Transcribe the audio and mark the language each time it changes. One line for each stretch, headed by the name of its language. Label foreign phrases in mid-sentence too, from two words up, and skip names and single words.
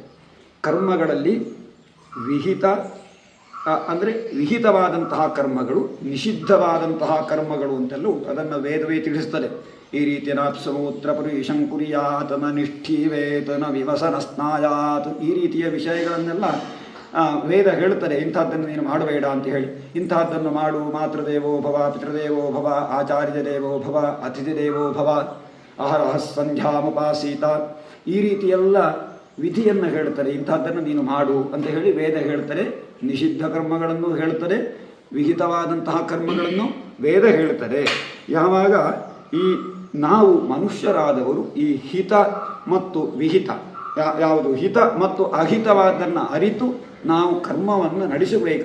Kannada: ಕರ್ಮಗಳಲ್ಲಿ ವಿಹಿತವಾದಂತಹ ಕರ್ಮಗಳು, ನಿಷಿದ್ಧವಾದಂತಹ ಕರ್ಮಗಳು ಅಂತೆಲ್ಲ ಉಂಟು. ಅದನ್ನು ವೇದವೇ ತಿಳಿಸ್ತದೆ. ಈ ರೀತಿಯ
Sanskrit: ನಾಪ್ಸಮೂತ್ರ ಪುರುಷಂ ಕುರಿಯಾತನ ನಿಷ್ಠೀವೇತನ ವಿವಸನ ಸ್ನಾಯಾತ್,
Kannada: ಈ ರೀತಿಯ ವಿಷಯಗಳನ್ನೆಲ್ಲ ವೇದ ಹೇಳ್ತಾರೆ. ಇಂಥದ್ದನ್ನು ನೀನು ಮಾಡಬೇಡ ಅಂತ ಹೇಳಿ. ಇಂಥದ್ದನ್ನು ಮಾಡು,
Sanskrit: ಮಾತೃದೇವೋ ಭವ, ಪಿತೃದೇವೋ ಭವ, ಆಚಾರ್ಯ ದೇವೋ ಭವ, ಅತಿಥಿ ದೇವೋ ಭವ, ಅಹರಹ ಸಂಧ್ಯಾಮುಪಾಸೀತ,
Kannada: ಈ ರೀತಿಯೆಲ್ಲ ವಿಧಿಯನ್ನು ಹೇಳ್ತಾರೆ. ಇಂಥದ್ದನ್ನು ನೀನು ಮಾಡು ಅಂತ ಹೇಳಿ ವೇದ ಹೇಳ್ತಾರೆ. ನಿಷಿದ್ಧ ಕರ್ಮಗಳನ್ನು ಹೇಳ್ತಾರೆ, ವಿಹಿತವಾದಂತಹ ಕರ್ಮಗಳನ್ನು ವೇದ ಹೇಳ್ತಾರೆ. ಯಾವಾಗ ನಾವು ಮನುಷ್ಯರಾದವರು ಈ ಹಿತ ಮತ್ತು ವಿಹಿತ, ಯಾವುದು ಹಿತ ಮತ್ತು ಅಹಿತವಾದನ್ನು ಅರಿತು ನಾವು ಕರ್ಮವನ್ನು ನಡೆಸಬೇಕು.